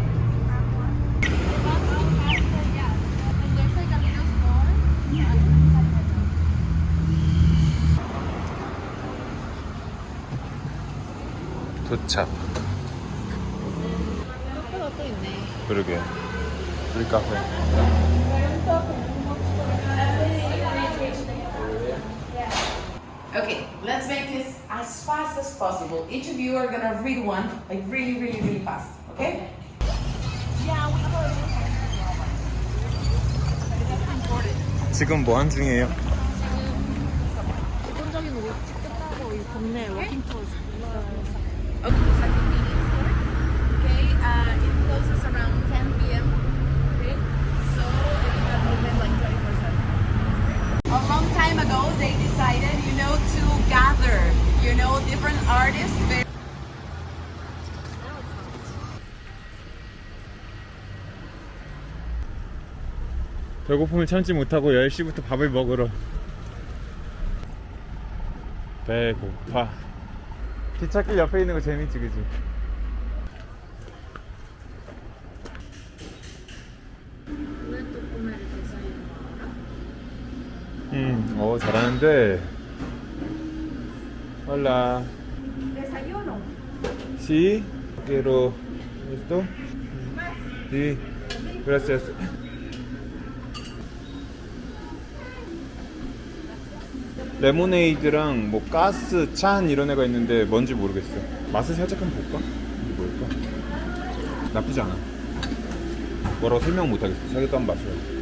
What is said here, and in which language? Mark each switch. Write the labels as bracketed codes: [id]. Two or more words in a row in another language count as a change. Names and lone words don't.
[ko] 도착. 카페가 또 있네. 그러게. 우리 카페. [en] Okay, let's make this as fast as possible. Each of you are gonna read one, like really, really, really fast. Okay? [ko] 지금 뭐 한 중이에요? 기본적인 옷 끝나고 이 동네 워킹 투어. [en] Okay, it closes around 10 p.m. Okay, so it's gonna open like 24/7. A long time ago, they decided, to gather, different artists. [ko] 배고픔을 참지 못하고 10시부터 밥을 먹으러. 배고파. 기찻길 옆에 있는 거 재밌지, 그지? 왜 또 꿈에를 디자인을 알아? 잘하는데. [es] Hola. Desayuno. Sí, quiero esto. Sí, gracias. [ko] 레모네이드랑 뭐 가스, 찬 이런 애가 있는데 뭔지 모르겠어. 맛을 살짝 한번 볼까? 이게 뭘까? 나쁘지 않아. 뭐라고 설명 못 하겠어. 자기도 한번 마셔.